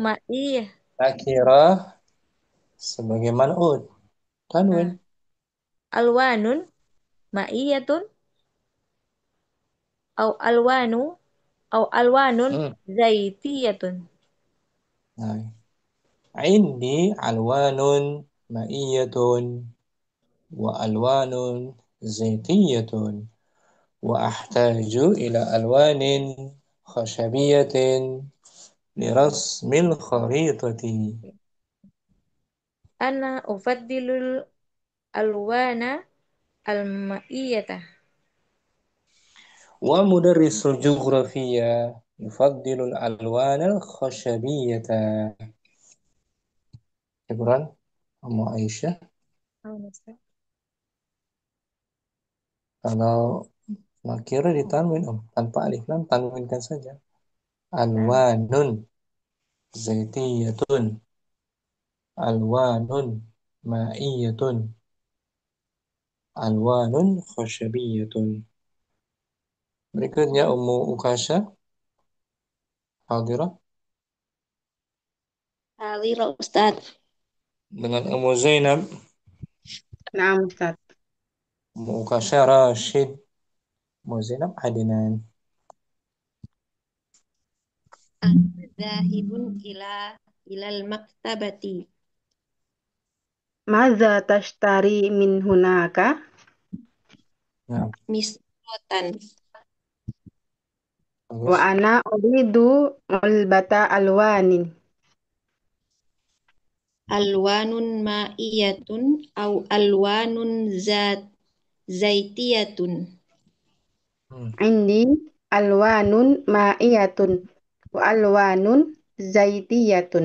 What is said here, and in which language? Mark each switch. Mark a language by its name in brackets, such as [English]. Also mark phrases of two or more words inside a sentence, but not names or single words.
[Arabic] ma'iyah. [Indonesian] Nakira sebagai man'ud tanwin. [Arabic] ألوان مائية أو ألوان زيتية. [Indonesian] Nah, [Arabic] عندي ألوان مائية وألوان زيتية. وأحتاج إلى ألوان خشبية لرسم الخريطة. أنا أفضل الألوان المائية. ومدرس الجغرافيا يفضل الألوان الخشبية. شكرا Ummu Aisyah. [Indonesian] Kalau nakira ditanwin tanpa alif lam tanwinkan saja. [Arabic] ألوان زيتية، ألوان مائية، ألوان خشبية. [Indonesian] Berikutnya Ummu Ukasha hadirah [Arabic] حاضرة أستاذ. [Indonesian] dengan Ummu Zainab. Nah, Ustaz. Ummu Ukasha Rashid, Ummu Zainab Adnan. [Arabic] أنا ذاهب إلى المكتبة. ماذا تشتري من هناك? [Indonesian] Nah, [Arabic] Misratan. Wa [Indonesian] bagus. [Arabic] أنا أريد علبة ألوان. ألوان مائية أو ألوان زيتية. عندي ألوان مائية وألوان زيتية.